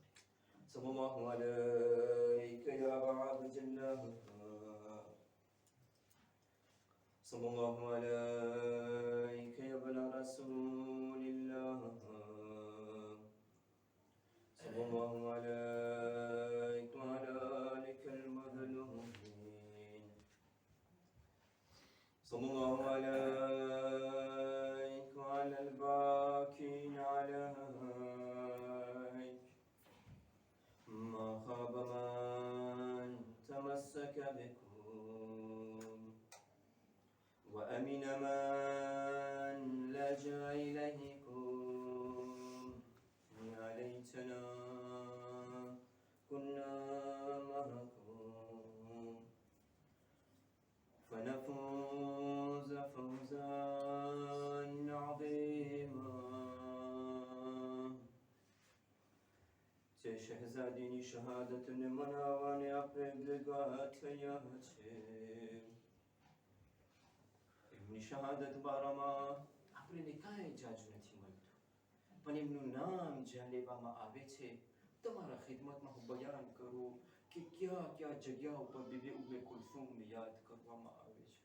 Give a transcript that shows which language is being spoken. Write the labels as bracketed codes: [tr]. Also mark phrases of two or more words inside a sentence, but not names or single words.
[ar] صلى الله عليك يا عبد الله، صلى الله عليك يا ابن رسول الله، صلى الله عليك وعلى آلك المظلومين, صلى الله عليك على الباكين عليك ما خاب من تمسك بكم وأمن من لجأ إليكم يا ليتنا كنا معكم فنفوز فوزا [gu] શહેઝાદીની શહાદતને મનાવવાને આપણે ભેગા થયા છે. એમની શહાદત બારામાં આપણને કાંઈ જાજુ નથી મળતું, પણ એમનું નામ જ્યાં લેવામાં આવે છે, તમારા ખિદમતમાં હું બયાન કરું કે ક્યાં ક્યાં જગ્યા ઉપર બીબી ઉમ્મે કુલસુમને યાદ કરવામાં આવે છે.